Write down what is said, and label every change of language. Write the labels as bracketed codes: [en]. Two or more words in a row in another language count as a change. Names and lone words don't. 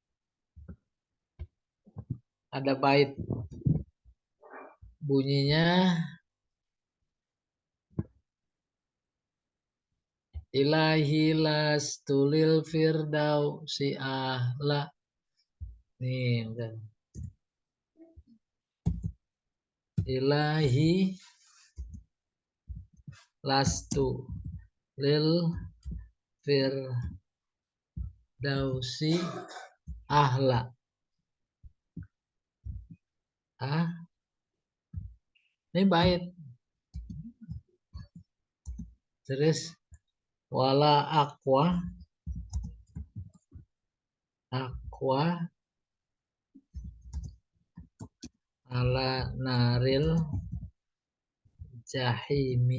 [bjn] Ada bait, bunyinya [ar] إلهي لست للفردوس أهلا. [bjn] Nih, udah. [ar] إلهي لست للفردوس أهلا. [bjn] Ah, ini bait. [ar] Terus ولا أقوى على نار الجحيم.